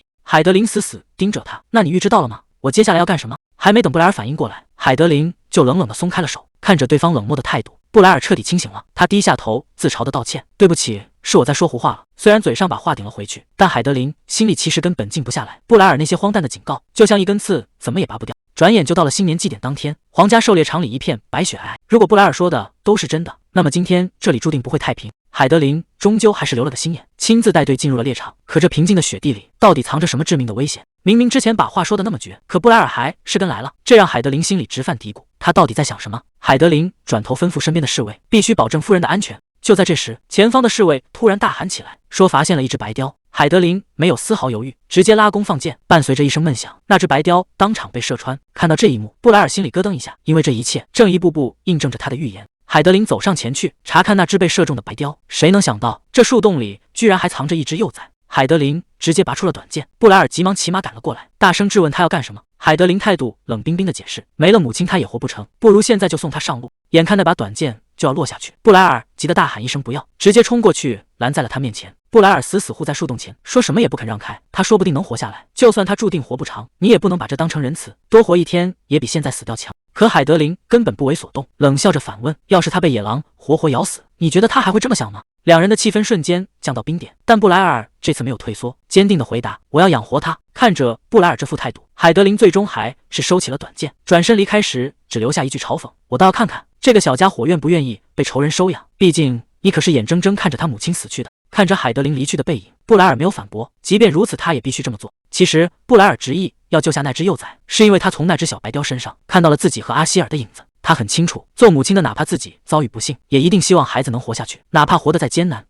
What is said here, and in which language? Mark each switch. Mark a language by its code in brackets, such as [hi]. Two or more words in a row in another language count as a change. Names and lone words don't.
[zh] 海德琳死死盯着他：“那你預知到了嗎？我接下來要幹什麼？” 還沒等布萊爾反應過來，海德琳就冷冷地鬆開了手。看着對方冷漠的態度，布萊爾徹底清醒了，他低下頭自嘲地道歉：“對不起，是我在說胡話了。” 雖然嘴上把話頂了回去，但海德琳心裡其實根本靜不下來。布萊爾那些荒誕的警告，就像一根刺，怎麼也拔不掉。轉眼就到了新年祭典當天，皇家狩獵場裡一片白雪皚皚。如果布萊爾說的都是真的，那麼今天這裡注定不會太平。海德琳終究還是留了個心眼，親自帶隊進入了獵場。可這平靜的雪地裡，到底藏着什麼致命的危險？明明之前把話說的那麼絕，可布萊爾還是跟來了，這讓海德琳心裡直犯嘀咕。他到底在想什麼？海德琳轉頭吩咐身邊的侍衛，必須保證夫人的安全。就在這時，前方的侍衛突然大喊起來，說發現了一隻白雕。海德琳沒有絲毫猶豫，直接拉弓放箭，伴隨着一聲悶響，那隻白雕當場被射穿。看到這一幕，布萊爾心裡咯噔一下，因為這一切正一步步印證着他的預言。海德琳走上前去查看那隻被射中的白雕，誰能想到這樹洞裡居然還藏着一隻幼崽。海德琳直接拔出了短劍，布萊爾急忙騎馬趕了過來，大聲質問他要幹什麼。海德琳態度冷冰冰的解釋，沒了母親他也活不成，不如現在就送他上路。眼看那把短劍就要落下去，布萊爾急得大喊一聲不要，直接衝過去攔在了他面前。布萊爾死死護在樹洞前，說什麼也不肯讓開。他說不定能活下來，就算他注定活不長，你也不能把這當成仁慈，多活一天也比現在死掉強。可海德琳根本不為所動，冷笑着反問：“要是他被野狼活活咬死，你覺得他還會這麼想嗎？” 兩人的氣氛瞬間降到冰點，但布萊爾這次沒有退縮，堅定地回答：“我要養活他。” 看着布萊爾這副態度，海德琳最終還是收起了短劍，轉身離開時只留下一句嘲諷：“我倒要看看這個小家伙願不願意被仇人收養，畢竟你可是眼睜睜看着他母親死去的。” 看着海德琳離去的背影，布萊爾沒有反駁，即便如此，他也必須這麼做。其實，布萊爾執意要救下那只幼崽，是因為他從那只小白雕身上看到了自己和阿希爾的影子。他很清楚，做母親的哪怕自己遭遇不幸，也一定希望孩子能活下去，哪怕活得再艱難。